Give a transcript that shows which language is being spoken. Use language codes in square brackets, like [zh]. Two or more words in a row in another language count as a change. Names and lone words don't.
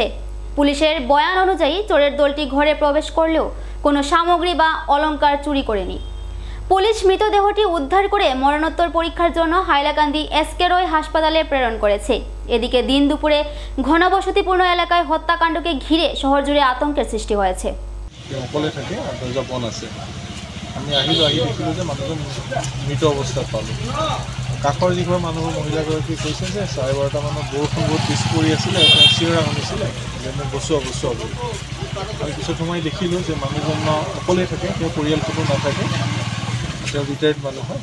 [bn] পুলিশের বয়ান অনুযায়ী চোরের দলটি ঘরে প্রবেশ করলেও কোনো সামগ্রী বা অলংকার চুরি করেনি। পুলিশ মৃতদেহটি উদ্ধার করে মরণোত্তর পরীক্ষার জন্য হাইলাকান্দি এসকে রয় হাসপাতালে প্রেরণ করেছে। এদিকে দিন দুপুরে ঘনবসতিপূর্ণ এলাকায় হত্যাকাণ্ডকে ঘিরে শহর জুড়ে আতঙ্কের সৃষ্টি হয়েছে। [as] অকলে থাকে আর দরজা বন্ধ আছে। আমি আহি দেখিলোঁ যে মানুহজন মৃত অৱস্থাত পালোঁ। কাষৰ যিঘৰ মানুহৰ মহিলাগৰাকী কৈছে যে 12:30 মানত বৰষুণ বহুত বেছি পৰি আছিলে, চিঞৰা শুনিছিলে যে মোক বচোৱা বুলি। আমি কিছু সময় দেখিলোঁ যে মানুহজন অকলে থাকে, তেওঁ পৰিয়াল কোনো নাথাকে, তেওঁ ৰিটায়াৰ্ড মানুহ হয়।